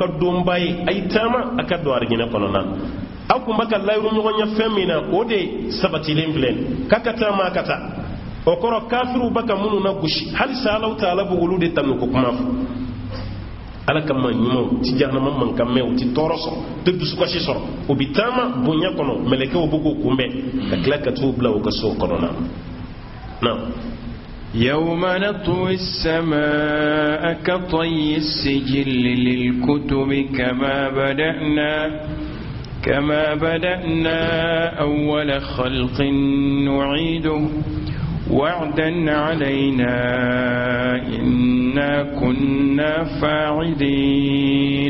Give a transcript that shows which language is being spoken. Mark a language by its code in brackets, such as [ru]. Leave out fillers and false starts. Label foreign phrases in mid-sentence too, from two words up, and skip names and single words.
[bm] donba ye a ye taama a ka don arijinɛ kɔnɔna na aw tun bɛ ka layiru ɲɔgɔn ɲɛ fɛn min na o de sabatilen filɛ k'a ka taama a ka taa o kɔrɔ kafiruw bɛ ka minnu na gosi halisa Alahu Taala bɛ olu de tanu ko kuma fɔ ala ka ma ɲumanw ti jahanama mankanmɛw ti tɔɔrɔ sɔrɔ tɛ dusukasi sɔrɔ o bi taama bonya kɔnɔ mɛlɛkɛw bɛ k'o kunbɛn ka tila ka t'u bila u ka so kɔnɔna na [ar] يوم نطوي السماء كطي السجل للكتب كما بدأنا أول خلق نعيده وعدا علينا إنا كنا فاعلين